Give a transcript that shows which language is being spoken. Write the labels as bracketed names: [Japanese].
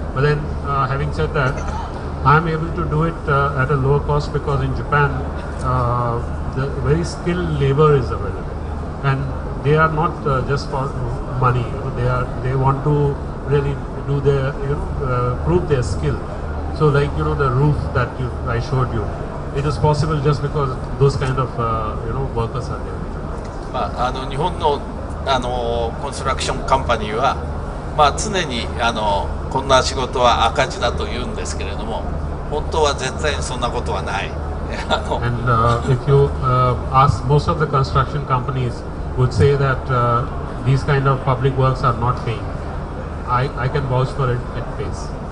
[English] But then, having said that, I'm able to do it at a lower cost because in Japan, the very skilled labor is available, and they are not just for money. They want to really do their prove their skill. So like the roof that I showed you, it is possible just because those kind of workers are there. [Japanese] 日本のコンストラクションカンパニーは、常にこんな仕事は赤字だと言うんですけれども、本当は絶対にそんなことはない。 [English] And if you ask, most of the construction companies would say that these kind of public works are not paying. I can vouch for it, it pays.